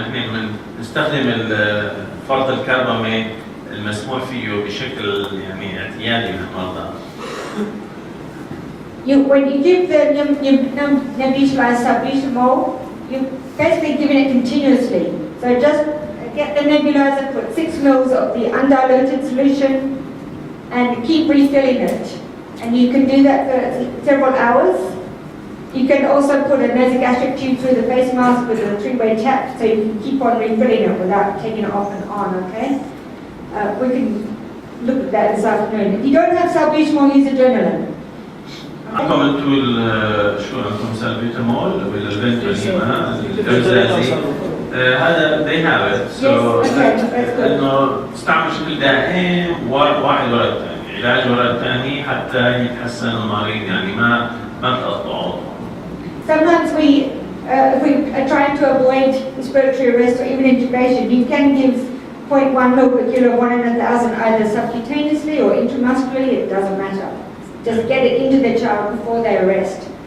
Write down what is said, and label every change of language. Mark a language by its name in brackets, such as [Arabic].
[Arabic] نحن نستخدم فرط الكربامة المسموح فيه بشكل يعني اعتيادي للمرضى. [English] When you give the nebulized salbutamol, you're basically giving it continuously. So just get the nebulizer, put 6 ml of the undiluted solution and keep refilling it. And you can do that for several hours. You can also put a nasogastric tube through the face mask with a 3-way tap so you can keep on refilling it without taking it off and on, okay? We can look at that this afternoon. If you don't have salbutamol, use adrenaline. [Arabic] عندكم انتم شو عندكم سالبيتامول ولا الفنتولين الغازي؟ هذا [English] they have it. [Arabic] So انه تستعمل بشكل دائم واحد ورا الثاني، علاج ورا الثاني حتى يتحسن المريض، يعني ما تقطعوا. [English] Sometimes if we are trying to avoid respiratory arrest or even intubation, you can give 0.1 ml per kilo 1 in 1,000 either subcutaneously or intramuscularly, it doesn't matter. just get it into the child before they arrest.